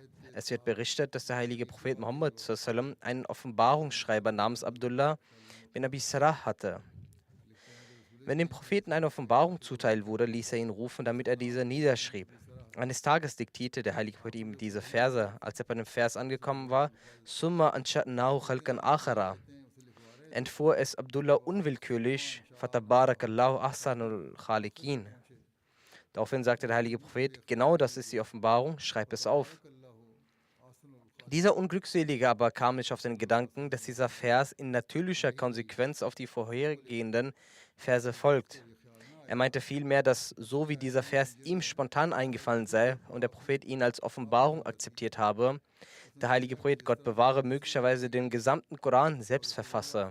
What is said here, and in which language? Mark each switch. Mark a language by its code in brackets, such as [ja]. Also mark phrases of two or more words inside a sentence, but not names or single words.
[de] Es wird berichtet, dass der heilige Prophet Muhammad einen Offenbarungsschreiber namens Abdullah bin Abi Sarah hatte. Wenn dem Propheten eine Offenbarung zuteil wurde, ließ er ihn rufen, damit er diese niederschrieb. Eines Tages diktierte der heilige Prophet ihm diese Verse. Als er bei dem Vers angekommen war, [ar] ثم أنشأناه خلقا آخر, [de] entfuhr es Abdullah unwillkürlich, [ar] فتبارك الله أحسن الخالقين. [de] Daraufhin sagte der heilige Prophet, genau das ist die Offenbarung, schreib es auf. Dieser Unglückselige aber kam nicht auf den Gedanken, dass dieser Vers in natürlicher Konsequenz auf die vorhergehenden Verse folgt. Er meinte vielmehr, dass so wie dieser Vers ihm spontan eingefallen sei und der Prophet ihn als Offenbarung akzeptiert habe, der heilige Prophet, Gott bewahre, möglicherweise den gesamten Koran selbst verfasse.